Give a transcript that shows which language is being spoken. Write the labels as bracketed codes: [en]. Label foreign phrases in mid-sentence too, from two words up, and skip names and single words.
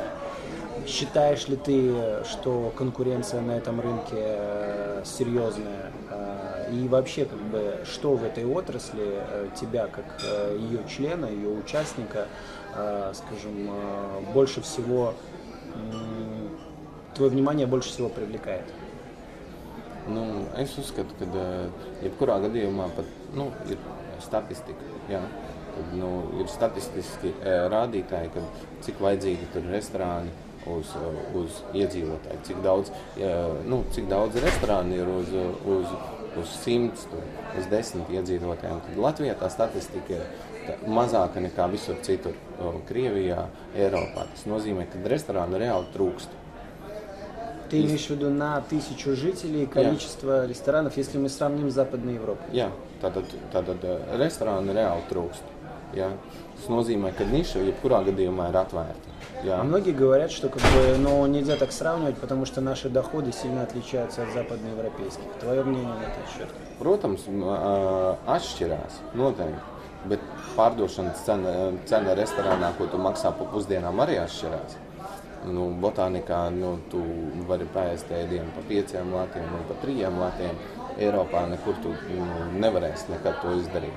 [ru] Считаешь ли ты, что конкуренция на этом рынке серьезная? И вообще, как бы, что в этой отрасли тебя, как ее члена, ее участника, скажем, больше всего, твое внимание больше всего привлекает? [lv] Nu, es uzskatu, ka jebkurā gadījumā pat, ir statistika. Jā. Tad, ir statistiski rādītāji, kad cik vajadzīgi tur restorāni uz iedzīvotāju, cik daudz restorāni ir uz 100, uz 10 iedzīvotājiem. Tad Latvijā tā statistika ir mazāka nekā visur citur, Krievijā, Eiropā. Tas nozīmē, ka restorānu reāli trūkst. [ru] Ты имеешь в виду на 1000 жителей количество ресторанов, если мы сравним с Западной Европой? [lv] Jā, tātad restorānu reāli trūkst. Jā. Tas nozīmē, ka niša jebkurā gadījumā ir atvērta. Jā. [ru] Многие говорят, что как бы, нельзя так сравнивать, потому что наши доходы сильно отличаются от западноевропейских. Твое мнение на этот счет? [lv] Protams, atšķirās noteikti, bet pārdošanas cena restorānā, ko tu maksā pa pusdienām, arī atšķirās. Botānikā tu vari paēst ēdienu pa 5 latiem un pa 3 latiem. Eiropā nekur tu nevarēsi nekad to izdarīt.